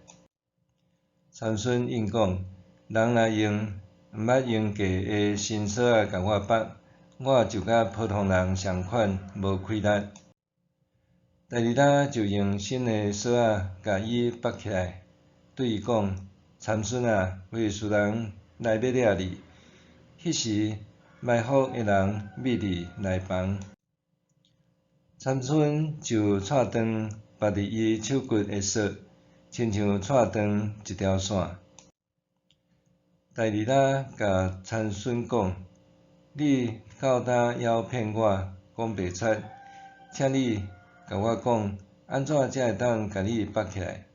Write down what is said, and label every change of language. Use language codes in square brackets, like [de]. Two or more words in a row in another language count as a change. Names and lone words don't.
[nan] 参孙应讲：人若用毋捌用过的新绳仔甲我绑，我就甲普通人同款无气力。戴利拉就用新的绳仔甲伊绑起来，对伊讲：参孙啊，费斯人来要掠你。迄时埋伏的人密伫内房。参孙就踹断绑伫伊手骨的绳，亲像踹断一条线。戴利拉甲参孙讲：你到呾还骗我，讲白贼，请你甲我讲，安怎才会当甲你绑起来？